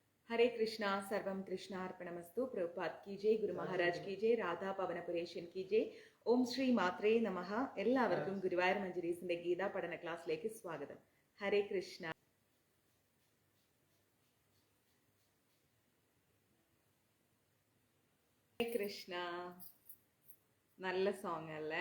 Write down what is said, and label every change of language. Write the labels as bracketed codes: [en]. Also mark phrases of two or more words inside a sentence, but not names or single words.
[hi] हरे कृष्णा [sa] सर्वम कृष्णार्पणमस्तु [hi] प्रभुपाद की जय गुरु महाराज की जय राधा പവനപുരേശൻ की जय [ml] ഓം ശ്രീ മാത്രേ നമഃ എല്ലാവർക്കും ഗുരുവായൂർ മഞ്ജരീസിന്റെ ഗീതാ പഠന ക്ലാസ്സിലേക്ക് സ്വാഗതം. ഹരേ കൃഷ്ണ. ഹരേ കൃഷ്ണ. നല്ല സോങ് അല്ലേ?